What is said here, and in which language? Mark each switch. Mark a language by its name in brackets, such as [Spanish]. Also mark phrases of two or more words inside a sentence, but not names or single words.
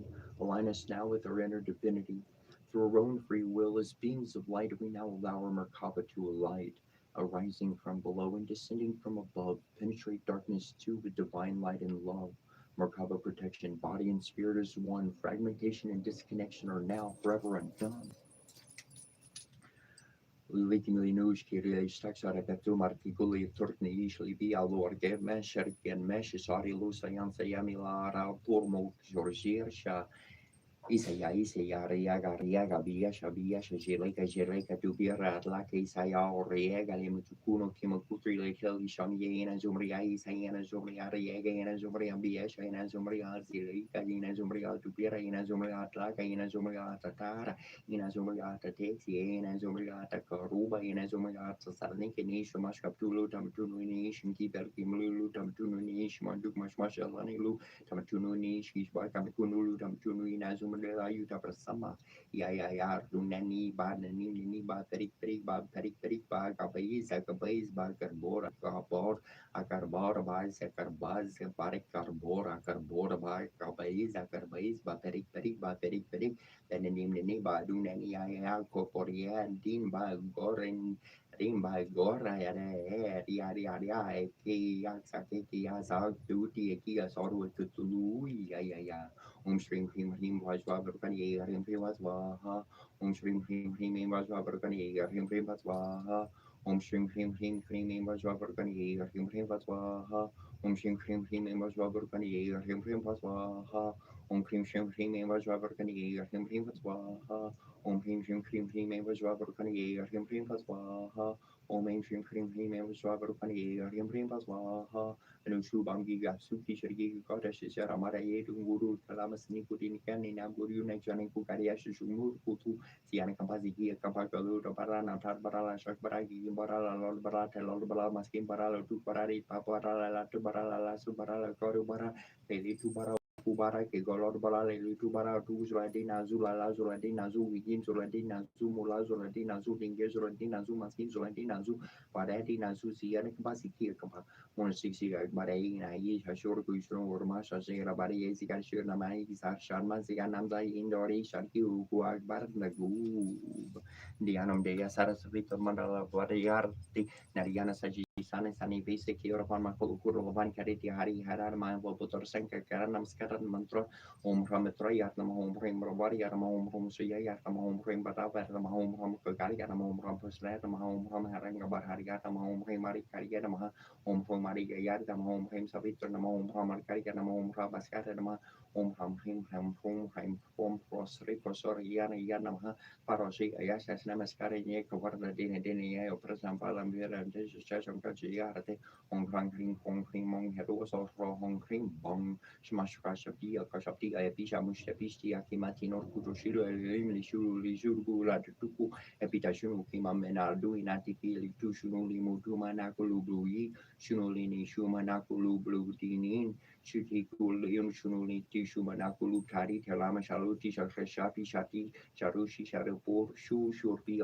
[English] Align us now with our inner divinity. Through our own free will, as beings of light, we now allow our Merkaba to alight. Arising from below and descending from above, penetrate darkness too with divine light and love. Merkaba protection, body and spirit is one. Fragmentation and disconnection are now forever undone. Likimli nuj kiri staksara betu martikuli turkni ishli bi alor ge mesher gen mesh sari lusa yansa yamila ra turmo jorjiersha Isaya riaga biesha jeleka dubira laka Isaya riega limutukuno kimokutri lekel ishamiena zumria Isayana zumria riega ina zumria biesha ina zumria zilika ina zumria dubira ina zumria laka ina zumria tatara ina zumria tatexi ina zumria takaruba ina zumria tsalniki nish mashkaptulu tamtunu nish kiber kimlulu tamtunu nish manduk mashmashalani lu tamatunu nish kishba kamikunu tamtunu ina zumria Yuta Prasama, ya, Dunani, Banani, Ba, Perik, Ba, Kabais, Ba, Carbora, Akarbora, Ba, Sakarbaz, Parik, Carbora, Ba, Kabais, Ba, Perik, Benanim, Ba, Dunani, ya, Corporia, Din, Ba, Goren, Rim, Ba, Gora, Yari, Ki, Yaksaki, Yazak, Duty, Kia, Sorrow, Tutulu, ya. Shrim Hrim Hrim Vajva Varkani Hrim Hrim Vajvaha Om Shrim Hrim Hrim Vajva Varkani Hrim Hrim Vajvaha Om Shrim Hrim Hrim Hrim Vajva Varkani Hrim Hrim Vajvaha Om Shrim Hrim Hrim Vajva Varkani Hrim Hrim Vajvaha Om Shrim Hrim Vajva Varkani Hrim Hrim Vajvaha Om Shrim Hrim Vajva Varkani Hrim Hrim Vajvaha Om Shrim Hrim Vajva Varkani Hrim Hrim Vajvaha Anushu Bangi Gasuki Shri Goddess Ramara Yedu Guru Kalamas Nikudin Kani Naburu Najan Kukariash Shumur Kutu Siana Kampaziki Kampakalu Barana Tarbarala Shakbaragi Barala Lord Barata Lord Bala Maskim Barala Tu Barari Paparala Tu Barala Subarala Korubara Peli Tu Bara Kubara ke golor balale tu bara tu zuladina zulala zuladina zu wigin zuladina zu mula zuladina zu dinge zuladina zu maskin zuladina zu paradina zu siana Kampaziki Kampa 160 Marai Nai Hashur Kushun Urma Shashira Bari Ezika Shur Namai Sharma Ziga Namza Indori Sharki Uguag Bar Nagu Dianum Dea Sarasvita Mandala Variarti Nariana Saji Sana Sani Basic Europan Makuru Van Kariti Hari Harar Maya Putor Sanka Karanam Skaran Mantra Om Rametra Yatnam Home Rim Ravari Yaram Home Rum Suya Yatam Home Rim Batavar Home Rum Kagari Yatam Home Rum Puslet Home Rum Haranga Bahari Yatam Home Rim Mari Kariyama Om Rum Mari Yadam Home Rim Savitra Nama Home Rum Karika Nama Home Rum Baskata Nama Om Rum Rim Home Prosri Prosor Yana Yanama Parosi Ayasas Namaskari Kavarda Dina Dina Presam Palam Vera and Jesus Chasham Kajiyarate Om Ring Mong Heros or Hong Ring Bong Smash Kashapi Kashapi Ayapisha Mushapisti Akimati Nor Kutushiro Limli Shuru Lizurgu Latuku Epitashunu Kimamena Duinati Pili Tushunuli Mutuma Nakulu Blue Shunolini Shumanakulu Blue Dinin Shutikul Shunuli Tishumanakulu Tari Telama Shaluti Shashapi Shati Sharushi Sharapur Shu Shurpi